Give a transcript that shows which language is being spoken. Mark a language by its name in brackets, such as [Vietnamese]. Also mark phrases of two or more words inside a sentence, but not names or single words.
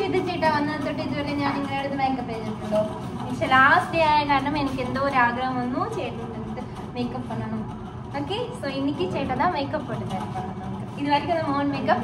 [Malayalam] ചേട്ടാ വന്നിട്ട് ഇതുവരെ ഞാൻ നിങ്ങളുടെ അടുത്ത് മേക്കപ്പ് ചെയ്തിട്ടുണ്ടോ? പക്ഷെ ലാസ്റ്റ് ഡേ ആയ കാരണം എനിക്ക് എന്തോ ഒരു ആഗ്രഹം വന്നു ചേട്ടൻ്റെ അടുത്ത് മേക്കപ്പ് பண்ணணும். ഓക്കെ, സോ എനിക്ക് ചേട്ടാ [Tamil] தான் മേക്കപ്പ് போட்டு தரேன். இது வரைக்கும் நம்ம ஓன் மேக்கப்.